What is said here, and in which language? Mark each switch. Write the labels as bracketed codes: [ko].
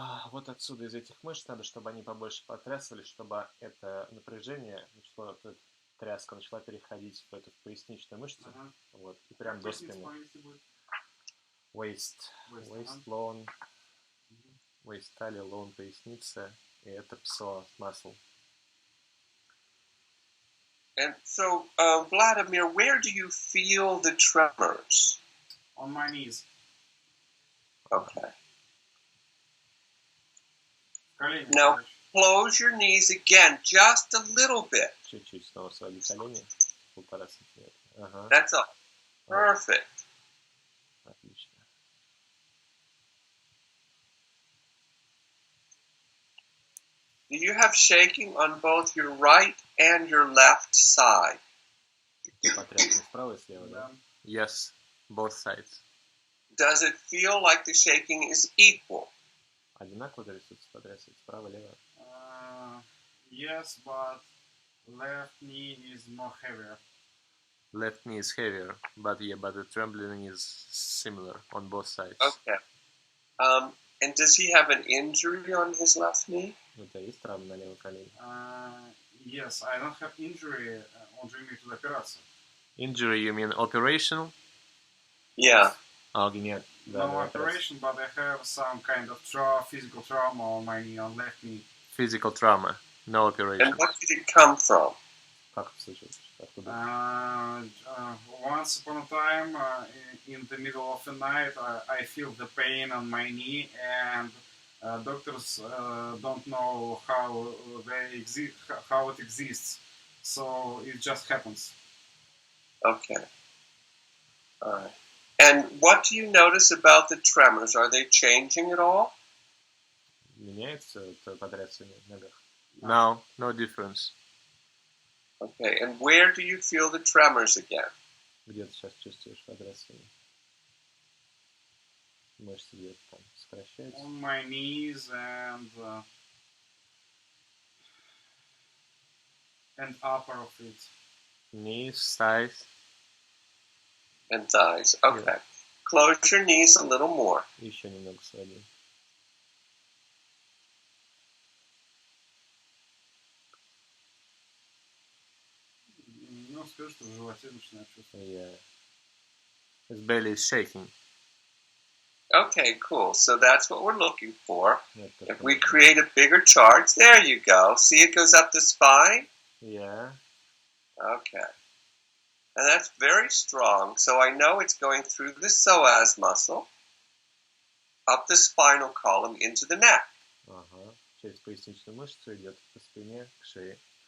[ru] Вот отсюда, из этих мышц, надо, чтобы они побольше потрясывали, чтобы это напряжение, что тряска начала переходить в эту поясничную мышцу. Вот, и прям до спины. [en] Waist long, waist [ru] талия, [en] long [ru] поясница, и это [en] psoas muscle. And so, Vladimir, where do you feel the tremors? On my knees. Okay. Now, close your knees again, just a little bit. [ru] Чуть-чуть снова свои колени, 1,5 сантиметра. [en] That's all. Perfect. [ru] Отлично. [en] Do you have shaking on both your right and your left side? [ru] Справа и слева, да? [en] Yes, both sides. Does it feel like the shaking is equal? [ru] Одинаково трясутся, потрясывают справа и лево? [en] Yes, but left knee is more heavier. Left knee is heavier, but the trembling is similar on both sides. Okay. And does he have an injury on his left knee? [ru] У тебя есть травма на левом колене? [en] Yes, I don't have injury. [ru] Он же имеет операцию. [en] Injury, you mean operational? Yeah. [ru] Нет. [en] No operation, but I have some kind of physical trauma on my knee, on left knee. Physical trauma, no operation. And what did it come from? [ru] Как это случилось? Откуда? [en] Once upon a time, in the middle of the night, I feel the pain on my knee, and doctors don't know how it exists. So it just happens. Okay. All right. And what do you notice about the tremors? Are they changing at all? [ru] Меняется потрясение в ногах? [en] No difference. Okay, and where do you feel the tremors again? [ru] Где ты сейчас чувствуешь потрясение? Мышцы где-то там сокращаются? [en] On my knees and upper of it. Knees, thighs. And thighs. Okay. Yeah. Close your knees a little more. [ru] Еще немного своди. Ну, скажи, что в животе начинает чувствовать. [en] Yeah. His belly is shaking. Okay, cool. So that's what we're looking for. [ru] Это [en] If [ru] что [en] we [ru] нужно. [en] create a bigger charge, there you go. See, it goes up the spine? Yeah. Okay. And that's very strong. So I know it's going through the psoas muscle, up the spinal column, into the neck. [ru] Ага. Через поясничную мышцу идет по спине к шее.